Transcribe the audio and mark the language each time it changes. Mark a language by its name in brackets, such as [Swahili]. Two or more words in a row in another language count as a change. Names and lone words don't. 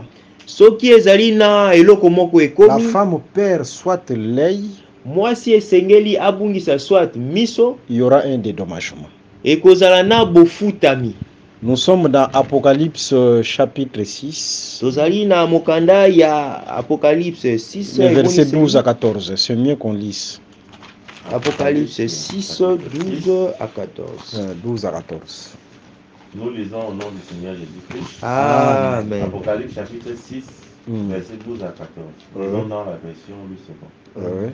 [Lingala] soki ezali na eloko moko la ekomi, [French] femme perd soit l'œil, [Lingala] mwasi esengeli abungisa swat miso, [French] il y aura un dédommagement. [Lingala] ekozala na bofutami. [French] Nous sommes dans Apocalypse chapitre 6, [Lingala] Tozali na mokanda ya Apocalypse 6, [French] les versets 12 à 14. C'est mieux qu'on lise. Apocalypse 6, 12 à 14. 12 à 14. Nous lisons au nom du Seigneur Jésus-Christ. Amen. Apocalypse chapitre 6, verset 12 à 14. Lisons dans la version Louis II.